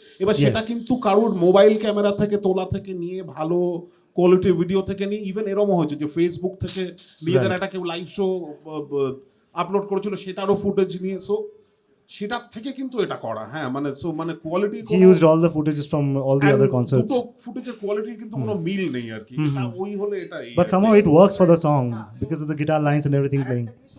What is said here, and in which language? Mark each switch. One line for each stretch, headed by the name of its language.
Bangla: এবার সেটা কিন্তু কারোর মোবাইল ক্যামেরা থেকে তোলা থেকে নিয়ে, ভালো কোয়ালিটির ভিডিও থেকে নিয়ে, ইভেন এরকমও হয়েছে যে ফেসবুক থেকে নিজেদের একটা কেউ লাইভ শো আপলোড করেছিল, সেটারও ফুটেজ নিয়ে। সো সেটার থেকে কিন্তু এটা করা, হ্যাঁ, মানে quality,
English: he used all the footages from all the other concerts.
Bangla: দুটো ফুটেজের কোয়ালিটির কিন্তু কোনো মিল নেই আর কি। এটা ওই হলে এটা,
English: but somehow it works for the song because of the guitar lines and everything playing.